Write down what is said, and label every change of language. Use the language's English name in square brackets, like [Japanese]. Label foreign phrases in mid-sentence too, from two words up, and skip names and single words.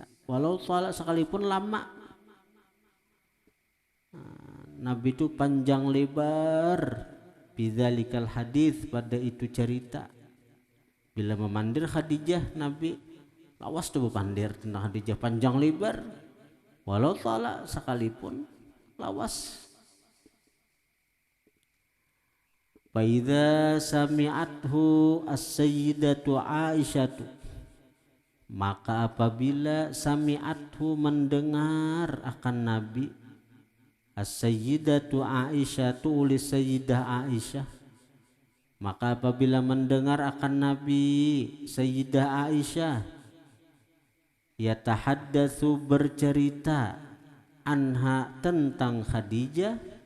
[Arabic] وَلَوْ طَالَ, [Banjar] sekalipun lama. Nabi itu panjang lebar [Arabic] بِذَلِكَ الْحَدِيثِ, [Banjar] pada itu cerita. Bila memandir Khadijah, Nabi lawas tuh memandir tentang Khadijah panjang lebar, [Arabic] وَلَوْ طَالَ, [Banjar] sekalipun lawas. [Arabic] فَإِذَا سَمِعَتْهُ السَّيِّدَةُ عَائِشَةُ, [Banjar] maka apabila sami'athu, mendengar akan Nabi, [Arabic] السَّيِّدَةُ عَائِشَةُ, [Banjar] tulis Sayyidah Aisyah, maka apabila mendengar akan Nabi Sayyidah Aisyah, yatahaddatsu, bercerita, anha, tentang Khadijah,